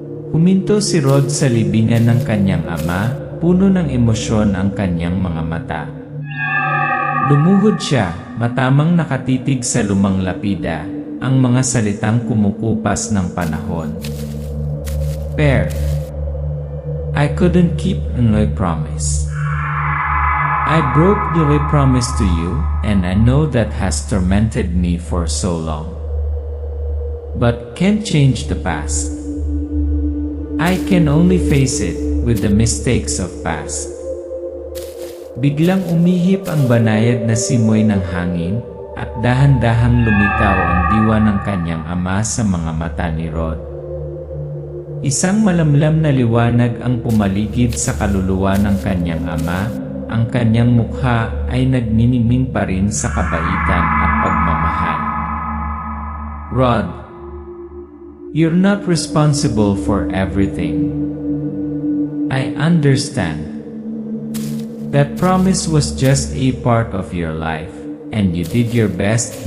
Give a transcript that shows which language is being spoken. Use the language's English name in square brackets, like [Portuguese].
[Filipino] Huminto si Rod sa libingan ng kanyang ama, puno ng emosyon ang kanyang mga mata. Lumuhod siya, matamang nakatitig sa lumang lapida, ang mga salitang kumukupas ng panahon. [English] "Per, I couldn't keep my promise. I broke the promise to you, and I know that has tormented me for so long. But can't change the past. I can only face it with the mistakes of past." [Filipino] Biglang umihip ang banayad na simoy ng hangin, at dahan-dahang lumitaw ang diwa ng kanyang ama sa mga mata ni Rod. Isang malamlam na liwanag ang pumaligid sa kaluluwa ng kanyang ama, ang kanyang mukha ay nagniningning pa rin sa kabaitan at pagmamahal. [English] "Rod, you're not responsible for everything. I understand. That promise was just a part of your life, and you did your best.